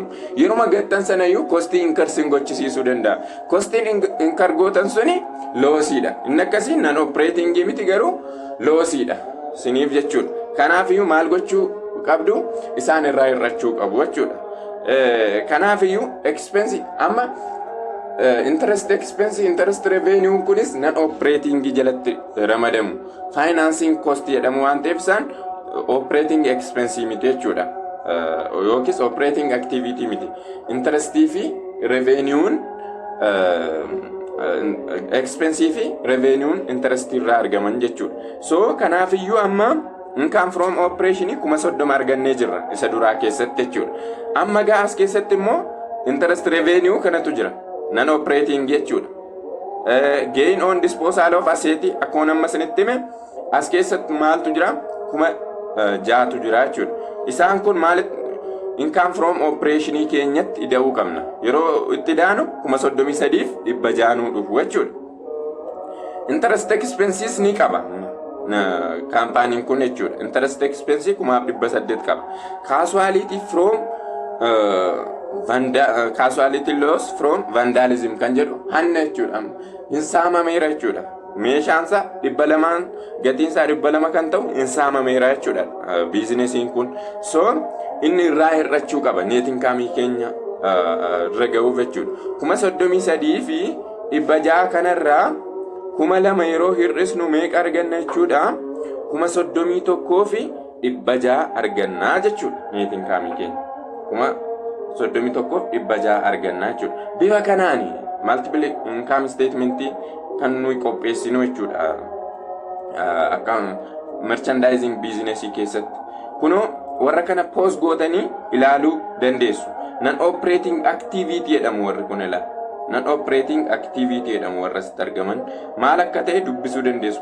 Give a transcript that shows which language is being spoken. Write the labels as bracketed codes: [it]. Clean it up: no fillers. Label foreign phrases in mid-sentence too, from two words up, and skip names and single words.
[om] Yeruma gattan sanayyuu kostii inkarsiin gochisiisuu danda'a. Kostiin inkargootan suni loosiidha. Inni akkasii [en] non operating [om] miti garuu loosiidha. Siniif jechuudha. Kanaafiyyuu maal gochuu qabdu? Isaan irraa hir'achuu qabu jechuudha. Kanaafiyyuu expense amma [en] interest expense interest revenue [om] kunis [en] non operating [om] jalatti ramadamu. [en] Financing cost [om] jedhamu waan ta'eef isaan [en] operating expense [om] miti jechuudha. Yookiis [en] operating activity [om] miti. Interest fi [en] revenue expense [om] fi [en] revenue interest [om] irraa argaman jechuudha. So kanaafiyyuu amma [en] income from operation [om] 30 argannee jirra isa duraa keessatti jechuudha. Amma gaas keessatti immoo [en] interest revenue [om] kanatu jira. [en] Non operating jechuudha. Gain on disposal of asset [om] akkuma amma sanitti hime as keessatti maaltu jira? 6,000 jira jechuudha. Isaan kun maal [en] income from operation [om] keenyatti ida'uu qabna. Yeroo itti daanu 33,600 dhufu jechuudha. [en] Interest expenses [om] ni qaba. Kaampaaniin kun jechuudha. [en] Interest expenses [om] 1,800 qaba. [en] Casualty from casualty loss from vandalism [om] kan jedhu hanna jechuudha. Hin saamameera jechuudha. Meeshaansa 200 gatiinsaa 200 kan ta'u hin saamameera jechuudha. Biizinesiin kun so inni irraa hir'achuu qaba. [en] Net income [om] keenya irra ga'uuf jechuudha. 33,000 fi 600 kanarraa 2,000 yeroo hir'isnu meeqa arganna jechuudha. 31,000 fi 600 argannaa jechuudha. [en] Net income [om] keenya 31,600 argannaa jechuudha. Bifa kanaani [en] multiple income statement [om] kan nuyi qopheessinu jechuudha. Akka [en] merchandising business [om] keessatti. Kunoo warra kana post gootanii ilaaluu dandeessu. [en] Non operating activity [om] jedhamu warri kun ilaa. [en] Non operating activity [om] jedhamu warra asitti argaman maal akka ta'e dubbisuu dandeessu.